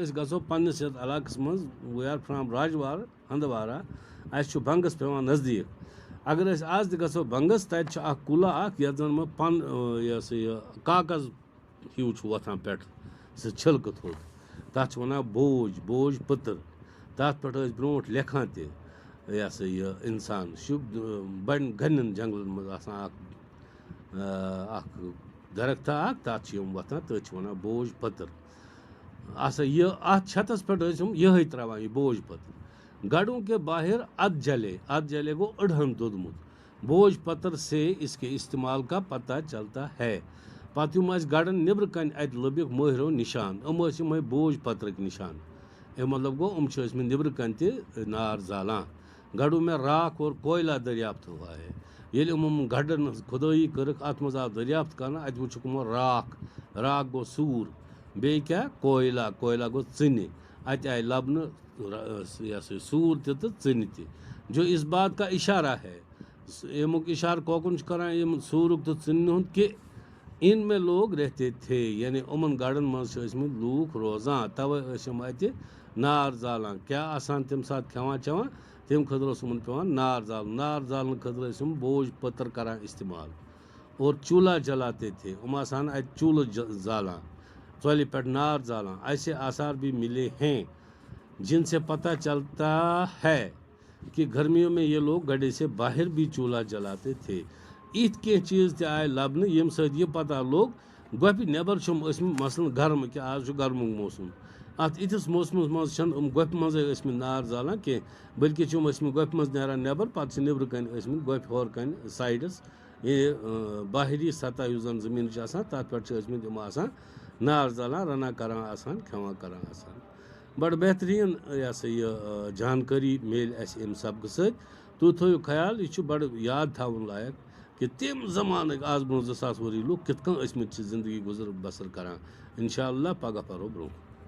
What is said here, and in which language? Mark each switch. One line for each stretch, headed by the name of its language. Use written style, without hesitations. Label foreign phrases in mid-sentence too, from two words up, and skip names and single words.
Kashmiri: أسۍ گژھو پننِس یتھ علاقس منٛز
English: we are from
Kashmiri: راجوار ہندوارا اَسہِ چھُ بنگس پیٚوان نزدیٖک اگر أسۍ آز تہِ گژھو بنگس تتہِ چھُ اکھ کُلہ اکھ یتھ زن یہِ ہسا یہِ کاغذ ہیوٗ چھُ وۄتھان پٮ۪ٹھٕ سُہ چھِلکہٕ تھوٚد تتھ چھِ ونان بوج پٔتٕر تتھ پٮ۪ٹھ ٲسۍ برونٛٹھ لیکھان تہِ یہِ ہسا یہِ اِنسان بڑٮ۪ن گھنٮ۪ن جنگلن منٛز آسان اکھ درختہ اکھ تتھ چھِ یِم وۄتھان تٔتھۍ چھِ وَنان بوج پٔتٕر ہسا یہِ اَتھ چھتس پٮ۪ٹھ ٲسۍ یِم یِہے تراوان یہِ بوج پٔتٕر
Urdu: گڑھوں کے باہر اد جلے
Kashmiri: گوٚو أڑہن دوٚدمُت بوج پٔتٕر
Urdu: سے اس کے استعمال کا پتہ چلتا ہے
Kashmiri: پتہٕ یِم ٲسۍ گڑھن نیبرٕ کنہِ اَتہِ لٔبِکھ مٲہرو نِشان یِم ٲسۍ یِمے بوج پٔترٕکۍ نِشان اَمیُک مطلب گوٚو یِم چھِ ٲسمٕتۍ نیبرٕ کنہِ تہِ نار زالان
Urdu: گڑھوں میں راکھ اور کویلا دریافت ہوا ہے
Kashmiri: ییٚلہِ یِمو گڑھن ہٕنٛز کھُدٲیی کٔرٕکھ اَتھ منٛز آو دریافت کرنہٕ اَتہِ وٕچھُکھ یِمو راکھ گوٚو سوٗر بیٚیہِ کیٛاہ کویلا گوٚو ژٕنہِ اَتہِ آیہِ لبنہٕ یہِ ہسا یہِ سوٗر تہِ تہٕ ژٕنہِ تہِ
Urdu: جو اس بات کا اشارہ ہے
Kashmiri: اَمیُک اِشارٕ کوکُن چھُ کران یِم سوٗرُک تہٕ ژٕنہِ ہُنٛد کہِ
Urdu: ان میں لوگ رہتے تھے
Kashmiri: یعنی یِمن گڑھن منٛز چھِ ٲسمٕتۍ لوٗکھ روزان توے ٲسۍ یِم اَتہِ نار زالان کیٛاہ آسان تَمہِ ساتہٕ کھٮ۪وان چٮ۪وان تَمہِ خٲطرٕ اوس یِمن پیٚوان نار زالنہٕ خٲطرٕ ٲسۍ یِم بوج پٔتٕر کران استعمال
Urdu: اور چوٗلہ جلاتے تھے
Kashmiri: یِم آسان اَتہِ چوٗلہٕ زالان ژۄلہِ پٮ۪ٹھ نار زالان
Urdu: ایسے آثار بھی ملے ہیں جن سے پتہ چلتا ہے کہ گرمیوں میں یہ لوگ گڑھے سے باہر بھی چوٗلہ جلاتے تھے
Kashmiri: یِتھۍ کینٛہہ چیٖز تہِ آیہِ لبنہٕ ییٚمہِ سۭتۍ یہِ پتہ لوٚگ گۄپھِ نٮ۪بر چھِ یِم ٲسمٕتۍ مثلاً گرم کہِ آز چھُ گرمُک موسم اَتھ یِتھِس موسمس منٛز چھنہٕ یِم گۄپھِ منٛزٕے ٲسمٕتۍ نار زالان کینٛہہ بٔلکہِ چھِ یِم ٲسمٕتۍ گۄپھِ منٛز نیران نٮ۪بر پتہٕ چھِ نیبرٕ کنہِ ٲسمٕتۍ گۄپھِ ہورٕ کنہِ سایڈس باہری سطح یُس زن زٔمیٖن چھُ آسان تتھ پٮ۪ٹھ چھِ ٲسمٕتۍ یِم آسان نار زالان رنان کران آسان کھٮ۪وان کران آسان بڑٕ بہتریٖن یہِ ہسا یہِ جانکٲری میلہِ اَسہِ اَمہِ سبقہٕ سۭتۍ تُہۍ تھٲیِو خیال یہِ چھُ بڑٕ یاد تھاوُن لایق کہ تم زمان آز برو 2000 ؤری لوگ کت کن ٲسمٕتۍ چھِ زندگی گزر بسر کران انشاءاللہ پگہ پرو برو